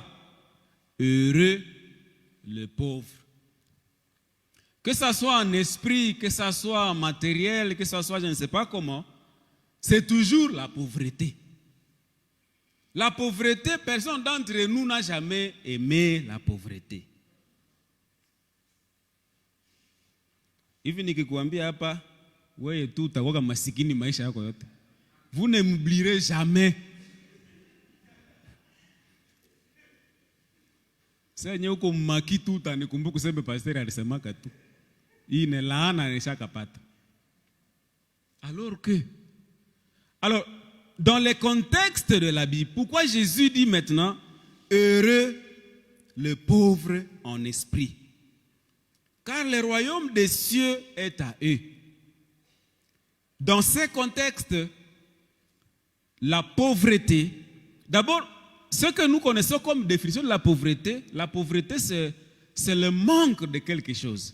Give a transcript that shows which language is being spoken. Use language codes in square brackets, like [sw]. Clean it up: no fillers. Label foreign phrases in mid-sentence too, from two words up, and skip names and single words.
[fr] Heureux le pauvre. Que ça soit en esprit, que ça soit en matériel, que ça soit je ne sais pas comment, c'est toujours la pauvreté. La pauvreté, personne d'entre nous n'a jamais aimé la pauvreté. [sw] Hivi nikikuambia hapa wewe tu utakuwa masikini maisha yako yote. [fr] Vous ne m'oublierez jamais. [sw] Sasa nyewe uko mmaki tu utanikumbuka kusema pastor alisemaka tu. Hii ni laana nishakapata. [fr] Alors, dans le contexte de la Bible, pourquoi Jésus dit maintenant heureux le pauvre en esprit? Car le royaume des cieux est à eux. Dans ce contexte, la pauvreté, d'abord, ce que nous connaissons comme définition de la pauvreté c'est le manque de quelque chose.